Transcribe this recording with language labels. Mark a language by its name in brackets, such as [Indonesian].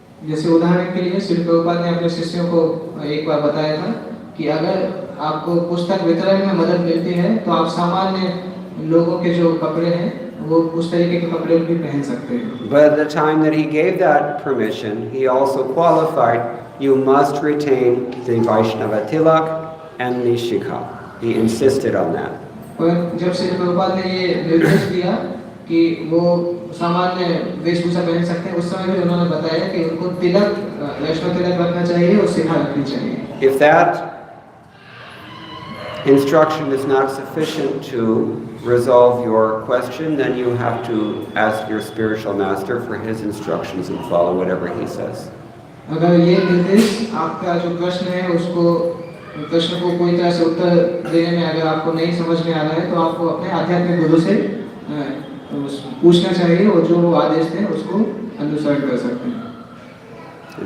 [Hindi] जैसे उदाहरण के लिए श्री प्रभुपाद ने अपने शिष्यों को एक बार बताया था कि अगर आपको पुस्तक वितरण में मदद मिलती है तो आप सामान्य लोगों के जो कपड़े हैं वो उस तरीके के कपड़े भी पहन सकते हैं। [English] But at the time that he gave that permission, he also qualified, you must retain the Vaishnava tilak and the shikha. He insisted on that. [Hindi] पर जब श्री प्रभुपाद ने ये निर्देश दिया कि वो सामान्य वेशभूषा पहन सकते हैं, उस समय भी उन्होंने बताया कि उनको तिलक, वैष्णव तिलक रखना चाहिए और शिखा रखनी चाहिए। [English] If that instruction is not sufficient to resolve your question, then you have to ask your spiritual master for his instructions and follow whatever he says. [Hindi] अगर ये निर्देश आपका जो प्रश्न है उसको प्रश्न को कोई तरह से उत्तर देने में अगर आपको नहीं समझ में आ रहा है तो आपको अपने आध्यात्मिक गुरु से पूछना चाहिए और जो वो आदेश दें उसको अनुसरण कर सकते हैं।